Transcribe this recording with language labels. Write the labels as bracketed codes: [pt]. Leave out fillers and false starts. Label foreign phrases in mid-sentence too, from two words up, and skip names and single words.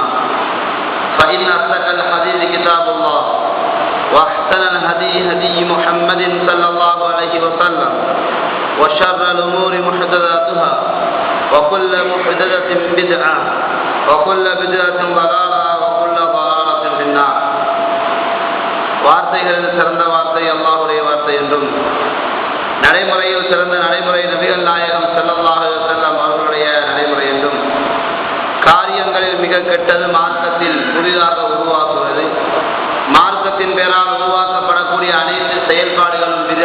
[ar] فإن أصدق الحديث كتاب الله وأحسن الهدي هدي محمد صلى الله عليه وسلم وشر الأمور محدثاتها وكل محدثة بدعة وكل بدعة ضلالة وكل ضلالة في النار. [ta] வார்த்தைகளில் சிறந்த வார்த்தை அல்லாஹ்வுடைய வார்த்தை என்றும் நடைமுறையில் சிறந்த நடைமுறை நபிகள் நாயகம் [ar] صلى الله عليه وسلم [ta] அவர்களுடைய நடைமுறை என்றும் காரியங்களில் மிக கெட்டது மார்க்கத்தில் புதிதாக உருவாக்குவது, மார்க்கத்தின் பேரால் உருவாக்கப்படக்கூடிய அனைத்து செயல்பாடுகளும்